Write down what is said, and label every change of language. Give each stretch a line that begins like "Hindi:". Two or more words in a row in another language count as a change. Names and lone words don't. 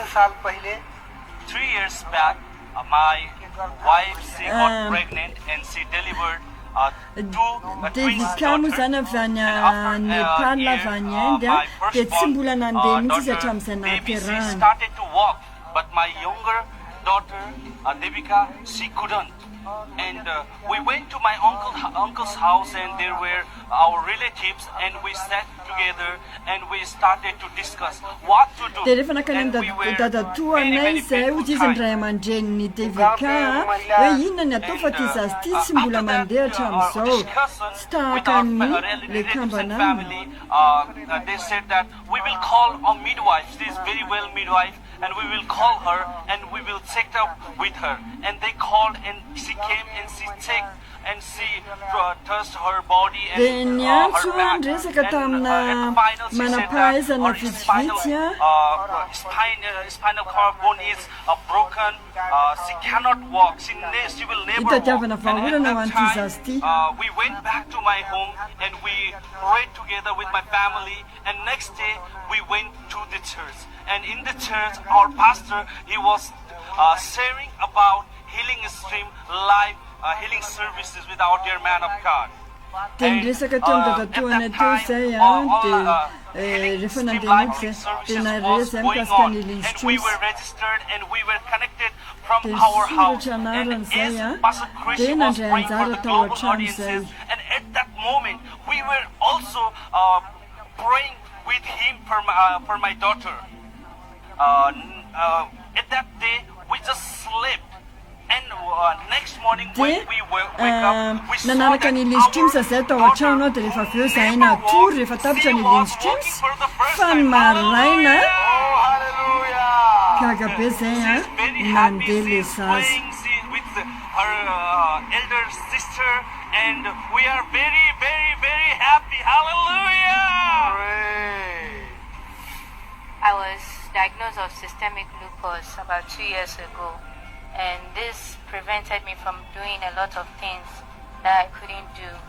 English: 3 years back, my wife, she got pregnant and she delivered
Malagasy: devika moa zany avy any Nepal avy any Inde dia tsy mbola nandeha mihitsy izy hatramin'izay nahaterahany.
English: started to walk, but my younger daughter, Devika, she couldn't. And we went to my uncle's house, and there were our relatives, and we sat together and we started to discuss what to do.
Malagasy: Dia rehefa nakany amin'ny dadatoanay izay hozy izy ny ray aman-dreniny Devika hoe inona ny atao fa ty zazy ty tsy mbola mandeha hatramin'izao tsy tahaka ny le kambana aminy.
English: They said that we will call a midwife. She is very well midwife, and we will call her and we will check up with her. And they called and she came and she checked and she touched her body and
Malagasy: dia ny antso
English: her back.
Malagasy: resaka tamina
English: And final she said that
Malagasy: manampahaizana
English: her
Malagasy: vitsivitsy
English: spinal cord bone is broken. She cannot walk. She will never walk.
Malagasy: hitadiavana
English: And
Malagasy: vaholana ho
English: at
Malagasy: an'ity
English: that
Malagasy: zazy ty.
English: time, we went back to my home and we prayed together with my family. And next day we went to the church. And in the church, our pastor, he was sharing about healing stream live healing services with our dear man of God.
Malagasy: dia niresaka teo amin'ny dadatoana teo izay dia rehefa nandeha mihitsy zay dia narery zay mikasika ny healing
English: And we streams were registered and we were connected from
Malagasy: dia
English: our house.
Malagasy: soratra anarany
English: And
Malagasy: zay
English: as Pastor Chris
Malagasy: dia
English: was
Malagasy: nandray
English: praying for
Malagasy: anjara
English: the
Malagasy: tao
English: global
Malagasy: an-trano izay.
English: audiences, and at that moment we were also praying with him for my daughter. At that day we just slept. And next morning when
Malagasy: dia
English: we wake up, we saw
Malagasy: nanaraka
English: that
Malagasy: ny healing streams
English: our
Malagasy: zay tao
English: daughter
Malagasy: an-trano dia rehefa avy eo zahay natory rehefa tapitra ny healing streams fa ny maraina gaga be zay nandeha le zazy.
English: with her elder sister, and we are very, very, very happy. Hallelujah! I was diagnosed of systemic lupus about 2 years ago, and this prevented me from doing a lot of things that I couldn't do.